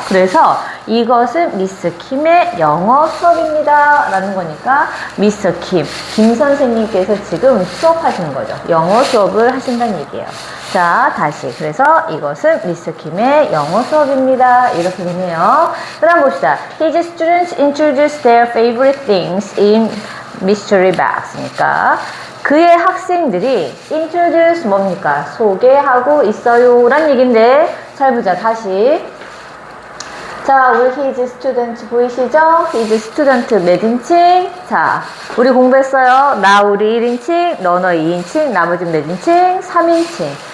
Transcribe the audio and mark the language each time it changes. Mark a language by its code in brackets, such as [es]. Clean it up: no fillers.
[ko] 그래서 이것은 미스 킴의 영어 수업입니다 라는 거니까 미스 김 선생님께서 지금 수업하시는 거죠. 영어 수업을 하신다는 얘기예요. 자, 다시. 그래서 이것은 미스 킴의 영어 수업입니다. 이렇게 되네요. 그 다음 봅시다. [en] His students introduce their favorite things in mystery bags니까 [ko] 그의 학생들이 [en] introduce 뭡니까? [ko] 소개하고 있어요 라는 얘기인데 잘 보자. 다시. 자, 우리 his student 보이시죠? his student 몇 인칭? 자, 우리 공부했어요. 나 우리 1인칭, 너 2인칭, 나머지는 몇 인칭? 3인칭.